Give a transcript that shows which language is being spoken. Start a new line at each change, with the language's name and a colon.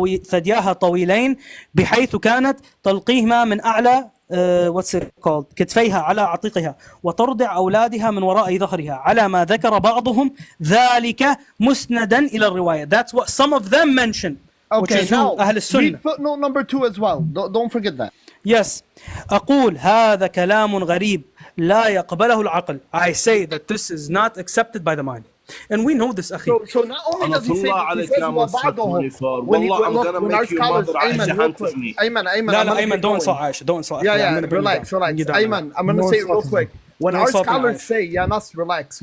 Arabic: ثدياها طويلين بحيث كانت تلقيهما من أعلى كتفيها على عاتقها، وترضع أولادها من وراء ظهرها، على ما ذكر بعضهم ذلك مسندا إلى الرواية.
English: That's what some of them mention. Okay, now
Arabic: أهل السنة.
English: read footnote number 2 as well. Don't forget that. Yes.
Arabic: أقول هذا كلام غريب لا يقبله العقل.
English: I say that this is not accepted by the mind. And we know this, أخي. So not only does he say that, he says وبعضهم. When our scholars, Ayman, لا Ayman don't insult Aisha. Don't insult. Yeah, relax. Ayman, I'm going to say it real quick. When our scholars say,
Arabic: يا ناس
English: relax.